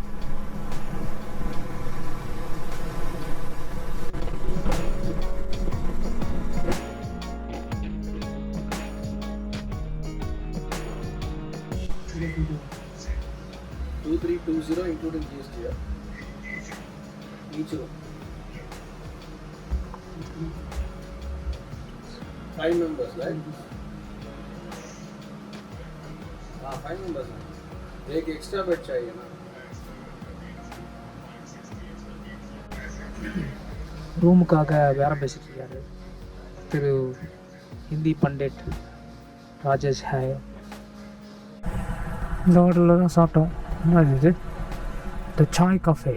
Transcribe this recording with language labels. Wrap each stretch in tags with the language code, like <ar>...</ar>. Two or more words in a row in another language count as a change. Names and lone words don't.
<en>$2320 including GST. Each room. 5 members, right? 5 members.</en> <hi>एक एक्स्ट्रा बेड चाहिए ना.</hi> <ta>ரூமுக்காக வேற பேசிட்டு இருக்காரு திரு ஹிந்தி பண்டிட் ராஜேஷ் ஹாய். இந்த ஹோட்டலில் தான் சாப்பிட்டோம். என்ன இது? த சாய் காஃபே.</ta>